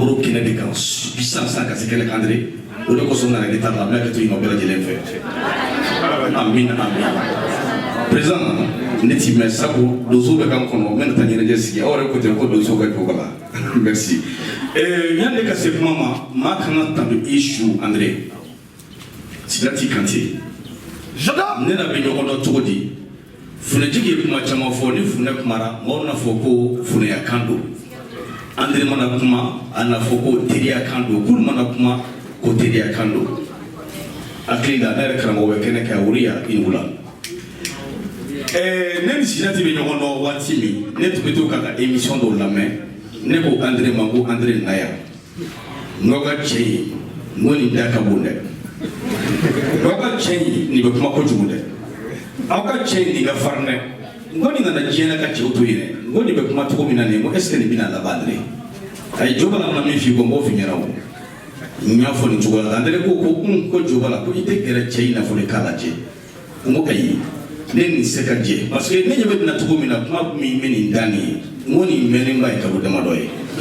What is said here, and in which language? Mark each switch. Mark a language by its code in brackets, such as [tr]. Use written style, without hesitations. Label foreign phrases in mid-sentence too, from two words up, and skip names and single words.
[bm] bɔra o kɛnɛ de kan sisan ka se kɛnɛ kan de o de kosɔn nana ne ta la n bɛ hakɛto ɲini aw bɛɛ lajɛlen fɛ amina président ne t'i mɛn sabu donso bɛ k'an kɔnɔ n bɛna taa ɲɛnajɛ sigi aw yɛrɛ ko ten ko donso ka jɔ la merci yanni ka se kuma ma maa kana tan bɛ i su André Sidati Kante ne na bɛ ɲɔgɔn dɔn cogo di. Funɛtigi ye kuma caman fɔ ni funɛ kumara mɔgɔw na fɔ ko funɛya kan don André mana kuma a na fɔ ko teriya kan don kulu mana kuma ko teriya kan don hakili la ne yɛrɛ karamɔgɔ bɛ kɛnɛ kɛ a wuri ya i wula ne ni Sidati bɛ ɲɔgɔn dɔn waati min ne tun bɛ to k'a ka émission dɔw lamɛn ne ko André ma ko André na yan n'aw ka cɛ ye n ko nin da ka bon dɛ n'aw ka cɛ ye nin bɛ kuma kojugu dɛ aw ka cɛ nin ka farin dɛ n ko nin nana diɲɛ na ka cɛw to yen dɛ n ko nin bɛ kuma cogo min na nin ko [fr] est ce que [bm] nin bɛna laban André a ye Joe Bala mana min f'i ko n b'o f'i ɲɛna o n y'a fɔ nin cogo la André ko Joe Bala ko i tɛ gɛrɛ cɛ in na fɔ de k'a lajɛ n ko ayi ne nin se ka jɛ [fr] parce que [bm] ne ɲɛ bɛ na cogo min na kuma min bɛ nin da nin ye n ko nin mɛnnen ba ye kalo damadɔ ye